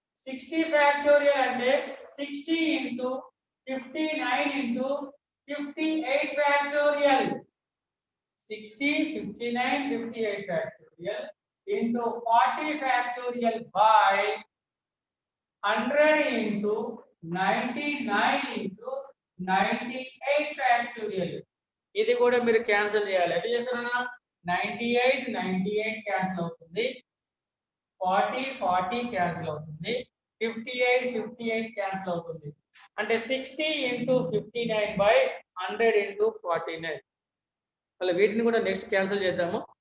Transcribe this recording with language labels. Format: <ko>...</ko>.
<en>60 factorial అంటే 60 into 59 into 58 factorial. 60, 59, 58 factorial into 40 factorial by 100 into 99 into 98 factorial.</en> <te>ఇది కూడా మీరు క్యాన్సిల్ చేయాలి. ఎట్లా చేస్తారన్నా 98 క్యాన్సిల్ అవుతుంది, 40 క్యాన్సిల్ అవుతుంది, 58 క్యాన్సిల్ అవుతుంది.</te> <en>అంటే 60 into 59 by 100 into 49.</en> <te>మళ్ళీ వీటిని కూడా నెక్స్ట్ క్యాన్సిల్ చేద్దాము.</te>